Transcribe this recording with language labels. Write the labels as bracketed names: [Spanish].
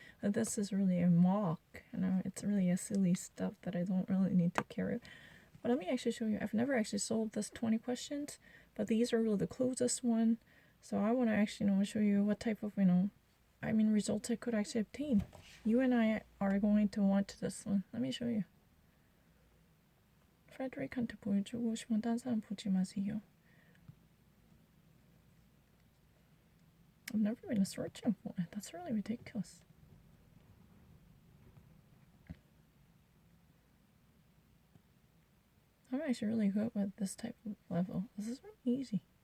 [English] This is really a mock, it's really a silly stuff that I don't really need to carry. But let me actually show you. I've never actually solved this 20 questions, but these are really the closest one. So I want to actually show you what type of, results I could actually obtain. You and I are going to watch this one. Let me show you. [Korean] 프레드릭한테 보여주고 싶으면 딴 사람 보지 마세요. [English] I've never been searching for it. That's really ridiculous. I'm actually really good with this type of level. This is really easy.